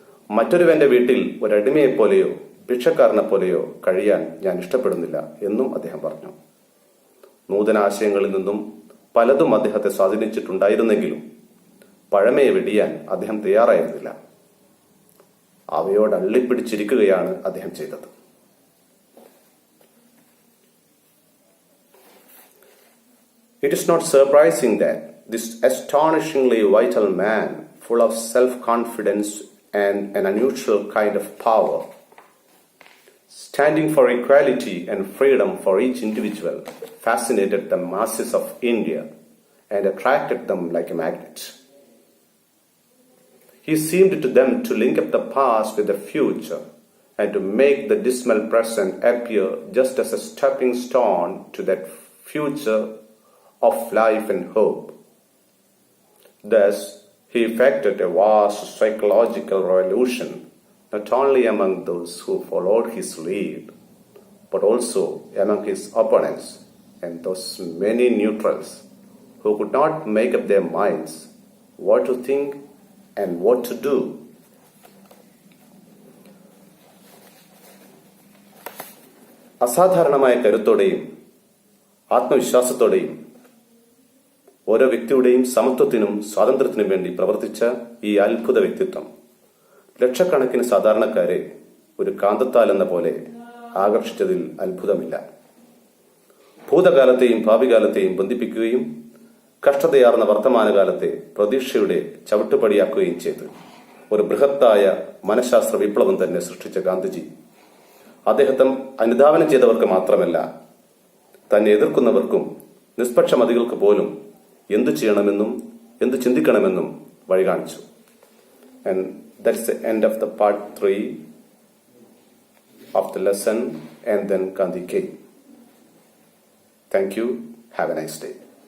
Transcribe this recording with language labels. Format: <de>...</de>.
<ml>മറ്റൊരുവന്റെ വീട്ടിൽ ഒരടിമയെപ്പോലെയോ ഭിക്ഷക്കാരനെ പോലെയോ കഴിയാൻ ഞാൻ ഇഷ്ടപ്പെടുന്നില്ല എന്നും അദ്ദേഹം പറഞ്ഞു. നൂതന ആശയങ്ങളിൽ നിന്നും പലതും അദ്ദേഹത്തെ സ്വാധീനിച്ചിട്ടുണ്ടായിരുന്നെങ്കിലും പഴമയെ വെടിയാൻ അദ്ദേഹം തയ്യാറായിരുന്നില്ല. അവയോട് അള്ളിപ്പിടിച്ചിരിക്കുകയാണ് അദ്ദേഹം ചെയ്തത്.</ml> <en>It is not surprising that this astonishingly vital man, full of self-confidence and an unusual kind of power, standing for equality and freedom for each individual, fascinated the masses of India and attracted them like a magnet. He seemed to them to link up the past with the future and to make the dismal present appear just as a stepping stone to that future of life and hope. Thus, he effected a vast psychological revolution not only among those who followed his lead, but also among his opponents and those many neutrals who could not make up their minds what to think and what to do.</en> <ml>അസാധാരണമായ കരുത്തോടെയും ആത്മവിശ്വാസത്തോടെയും ഓരോ വ്യക്തിയുടെയും സമത്വത്തിനും സ്വാതന്ത്ര്യത്തിനും വേണ്ടി പ്രവർത്തിച്ച ഈ അത്ഭുത വ്യക്തിത്വം ലക്ഷക്കണക്കിന് സാധാരണക്കാരെ ഒരു കാന്തത്താൽ എന്ന പോലെ ആകർഷിച്ചതിൽ അത്ഭുതമില്ല. ഭൂതകാലത്തെയും ഭാവികാലത്തെയും ബന്ധിപ്പിക്കുകയും കഷ്ടതയാർന്ന വർത്തമാനകാലത്തെ പ്രതീക്ഷയുടെ ചവിട്ടുപടിയാക്കുകയും ചെയ്ത് ഒരു ബൃഹത്തായ മനഃശാസ്ത്ര വിപ്ലവം തന്നെ സൃഷ്ടിച്ച ഗാന്ധിജി അദ്ദേഹത്തെ അനുധാവനം ചെയ്തവർക്ക് മാത്രമല്ല, തന്നെ എതിർക്കുന്നവർക്കും നിഷ്പക്ഷമതികൾക്ക് പോലും എന്തു ചെയ്യണമെന്നും എന്തു ചിന്തിക്കണമെന്നും വഴി കാണിച്ചു.</ml> <en>And that's the end of the part 3 of the lesson, and then Gandhi came. Thank you. Have a nice day.</en>